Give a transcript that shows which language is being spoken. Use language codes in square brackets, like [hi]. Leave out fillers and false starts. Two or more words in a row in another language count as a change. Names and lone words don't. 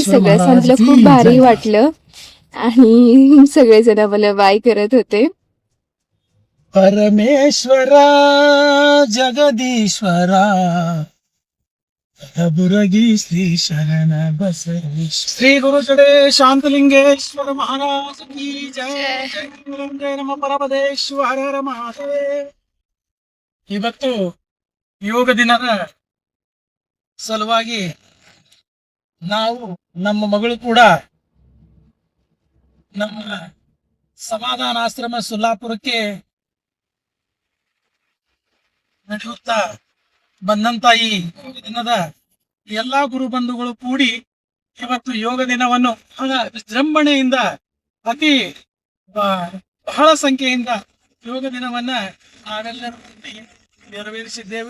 [mr] सगळं संपलं, खूप भारी वाटलं आणि सगळेजण मला बाय करत होते. परमेश्वरा जगदीश्वरा बुरगी श्री शरण बसवेश्वर श्री गुरु जडे शांतलिंगेश्वर महाराज की जय. [kn] जय नम ಪರಮದೇಶ್ವರ ಹರ ಮಹಾದೇವ. ಇವತ್ತು ಯೋಗ ದಿನದ ಸಲುವಾಗಿ ನಾವು ನಮ್ಮ ಮಗಳು ಕೂಡ ನಮ್ಮ ಸಮಾಧಾನಾಶ್ರಮ ಸುಲ್ಲಾಪುರಕ್ಕೆ ನಡೆಯುತ್ತಾ ಬಂದಂತ ಈ ಯೋಗ ದಿನದ ಎಲ್ಲಾ ಗುರು ಬಂಧುಗಳು ಕೂಡಿ ಇವತ್ತು ಯೋಗ ದಿನವನ್ನು ಬಹಳ ವಿಜೃಂಭಣೆಯಿಂದ ಅತಿ ಬಹಳ ಸಂಖ್ಯೆಯಿಂದ ಯೋಗ ದಿನವನ್ನ ನಾವೆಲ್ಲರೂ ನೆರವೇರಿಸಿದ್ದೇವೆ.